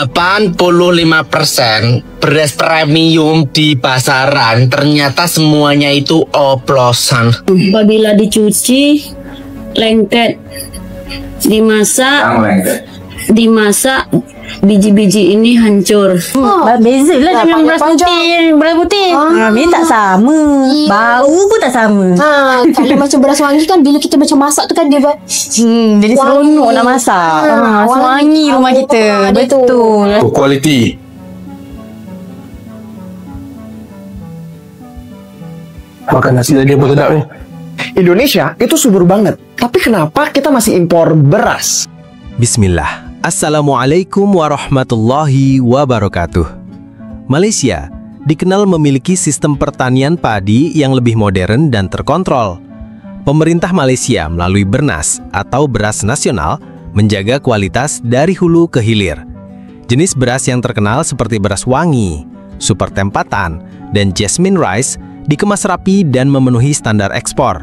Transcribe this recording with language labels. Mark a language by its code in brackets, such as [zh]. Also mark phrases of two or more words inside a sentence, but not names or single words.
[id] 85% beras premium di pasaran ternyata semuanya itu oplosan. Apabila dicuci, lengket, dimasak, biji-biji ini hancur. [ms] Beza lah dengan beras putih. Beras putih ini tak sama, bau pun tak sama. Kalau macam beras wangi kan bila kita macam masak tu kan dia jadi seronok nak masak. Wangi rumah kita. Betul. Kualiti. Makan nasi tadi apa sedap ni? [id] Indonesia itu subur banget, tapi kenapa kita masih impor beras? Bismillah. [ar] السلام عليكم ورحمة الله وبركاته. [id] Malaysia dikenal memiliki sistem pertanian padi yang lebih modern dan terkontrol. Pemerintah Malaysia melalui Bernas atau Beras Nasional menjaga kualitas dari hulu ke hilir. Jenis beras yang terkenal seperti beras wangi, super tempatan, dan [en] jasmine rice [id] dikemas rapi dan memenuhi standar ekspor.